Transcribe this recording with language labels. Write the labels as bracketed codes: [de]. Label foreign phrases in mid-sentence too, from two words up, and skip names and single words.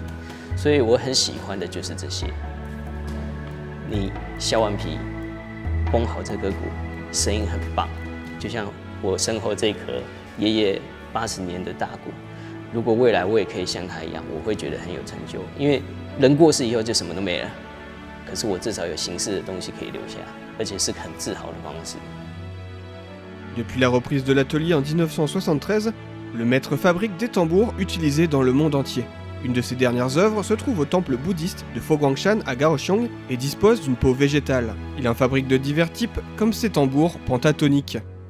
[zh] 所以我很喜欢的就是这些。你削完皮，绷好这个骨，声音很棒，就像 我身后这颗爷爷80年的大鼓，如果未来我也可以像他一样，我会觉得很有成就。因为人过世以后就什么都没了，可是我至少有形式的东西可以留下，而且是很自豪的方式。 [fr] Depuis la reprise de l'atelier en 1973, le maître fabrique des tambours utilisés dans le monde entier. Une de ses dernières œuvres se trouve au temple bouddhiste de Foguangshan à Kaohsiung et dispose d'une peau végétale. Il en fabrique de divers types, comme ses tambours pentatoniques.